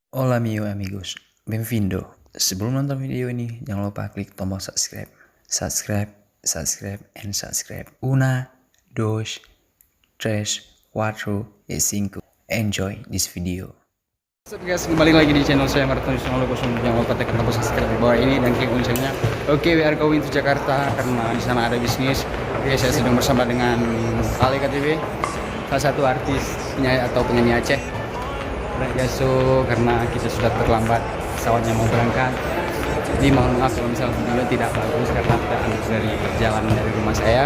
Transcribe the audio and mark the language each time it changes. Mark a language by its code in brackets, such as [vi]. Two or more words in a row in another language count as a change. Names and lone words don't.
[es] Hola amigos, benvindo. [id] Sebelum nonton video ini, jangan lupa klik tombol subscribe. [en] Subscribe, and subscribe. [es] Una, dos, tres, cuatro, y cinco. [en] Enjoy this video. What's up guys, [id] kembali lagi di channel saya Martin. Jangan lupa tekan tombol subscribe di bawah ini dan klik loncengnya. Oke, [en] we are going to Jakarta [id] karena di sana ada bisnis. Oke, saya sedang bersama dengan Ali KTV, salah satu artis penyanyi Aceh. Guys, so karena kita sudah terlambat, pesawatnya mau berangkat. Jadi mohon maaf kalau misalnya video tidak bagus karena kita ambil dari perjalanan dari rumah saya.